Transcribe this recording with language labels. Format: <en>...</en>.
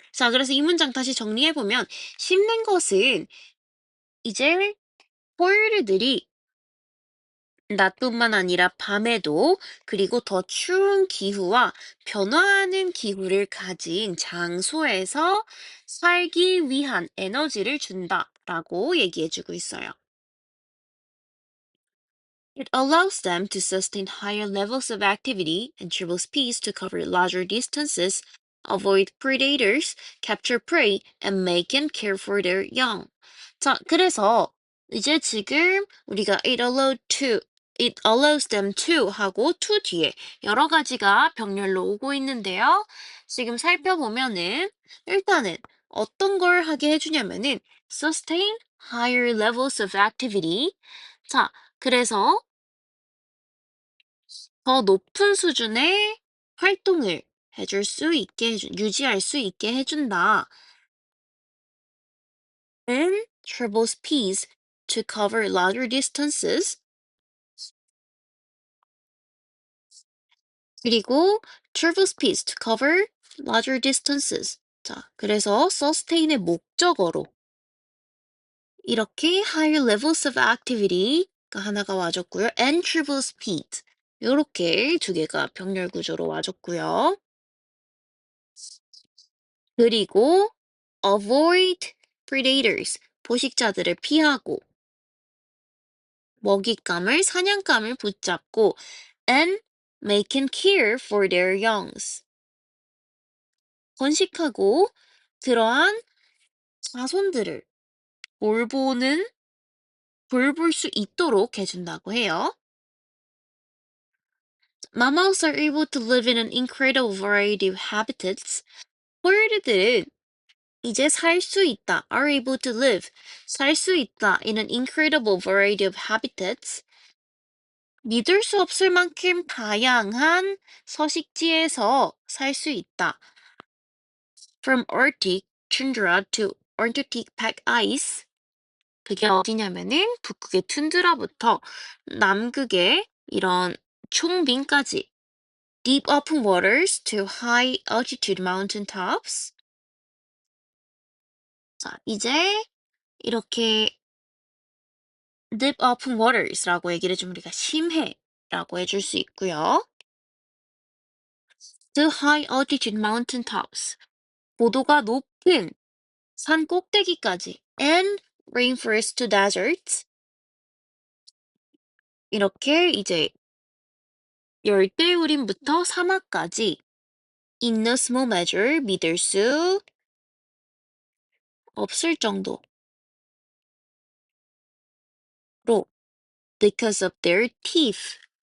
<ko>자, 그래서 이 문장 다시 정리해보면 씹는 것은 이제 포유류들이 낮뿐만 아니라 밤에도 그리고 더 추운 기후와 변화하는 기후를 가진 장소에서 살기 위한 에너지를 준다라고 얘기해주고 있어요.</ko> <en>It allows them to sustain higher levels of activity and travel speeds to cover larger distances, avoid predators, capture prey, and make and care for their young.</en> <ko>자, 그래서 이제 지금 우리가</ko> <en>it allows them to</en> <ko>하고 to 뒤에 여러 가지가 병렬로 오고 있는데요. 지금 살펴보면은 일단은 어떤 걸 하게 해주냐면은 sustain</ko> <en>higher levels of activity.</en> <ko>자, 그래서 더 높은 수준의 활동을 유지할 수 있게 해준다.</ko> <en>And travel speeds to cover larger distances. 그리고 travel speeds to cover larger distances.</en> <ko>자, 그래서 sustain의 목적어로 이렇게 higher levels of activity가 하나가 와줬고요.</ko> <en>and travel speed.</en> <ko>요렇게 두 개가 병렬 구조로 와줬고요.</ko> <en>그리고 avoid predators.</en> <ko>포식자들을 피하고 먹잇감을 사냥감을 붙잡고</ko> <en>and making care for their youngs.</en> <ko>번식하고 그러한 자손들을 돌보는 돌볼 수 있도록 해준다고 해요.</ko> <en>Mammals are able to live in an incredible variety of habitats.</en> <ko>포유류들은 이제 살 수 있다.</ko> <en>are able to live.</en> <ko>살 수 있다.</ko> <en>in an incredible variety of habitats.</en> <ko>믿을 수 없을 만큼 다양한 서식지에서 살 수 있다.</ko> <en>From Arctic tundra to Antarctic pack ice.</en> <ko>그게 어디냐면은 북극의 툰드라부터 남극의 이런 총빙까지.</ko> <en>Deep open waters to high altitude mountain tops.</en> <ko>자, 이제 이렇게</ko> <en>deep open waters</en> <ko>라고 얘기를 해주면 우리가 심해라고 해줄 수 있고요.</ko> <en>To high altitude mountain tops.</en> <ko>고도가 높은 산 꼭대기까지.</ko> <en>And rainforest to deserts.</en> <ko>이렇게 이제 열대우림부터 사막까지</ko> <en>in a small measure</en> <ko>믿을 수 없을 정도로</ko> <en>because of their teeth.</en>